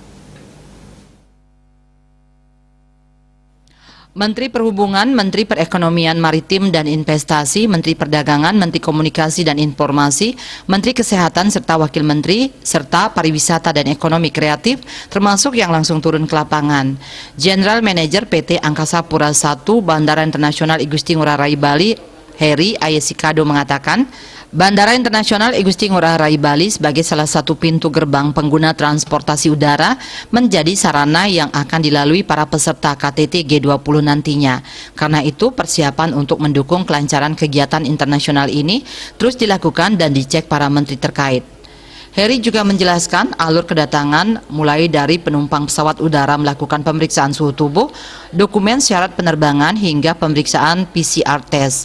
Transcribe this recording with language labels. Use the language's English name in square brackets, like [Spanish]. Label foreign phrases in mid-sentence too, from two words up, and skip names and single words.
[Indonesian] Menteri Perhubungan, Menteri Perekonomian Maritim dan Investasi, Menteri Perdagangan, Menteri Komunikasi dan Informasi, Menteri Kesehatan serta Wakil Menteri, serta Pariwisata dan Ekonomi Kreatif, termasuk yang langsung turun ke lapangan. [English] General Manager [Indonesian] PT Angkasa Pura I Bandara Internasional I Gusti Ngurah Rai Bali, Heri Ayesikado mengatakan, Bandara Internasional I Gusti Ngurah Rai Bali sebagai salah satu pintu gerbang pengguna transportasi udara menjadi sarana yang akan dilalui para peserta KTT G20 nantinya. Karena itu persiapan untuk mendukung kelancaran kegiatan internasional ini terus dilakukan dan dicek para menteri terkait. Heri juga menjelaskan alur kedatangan mulai dari penumpang pesawat udara melakukan pemeriksaan suhu tubuh, dokumen syarat penerbangan hingga pemeriksaan [English] PCR test.